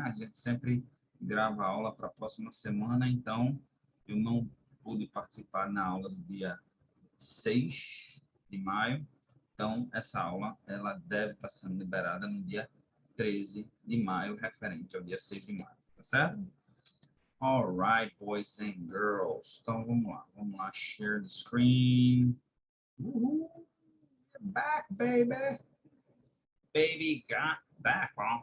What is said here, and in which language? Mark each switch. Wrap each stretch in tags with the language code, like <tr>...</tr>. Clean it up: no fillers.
<pt>A gente sempre grava a aula para a próxima semana, então eu não pude participar na aula do dia 6 de maio. Então, essa aula ela deve estar sendo liberada no dia 13 de maio, referente ao dia 6 de maio, tá certo?</pt> <en>All right, boys and girls.</en> <pt>Então, vamos lá,</pt> <en>share the screen.</en> <pt>Uhul.</pt> <en>Back, baby. Baby got back.</en>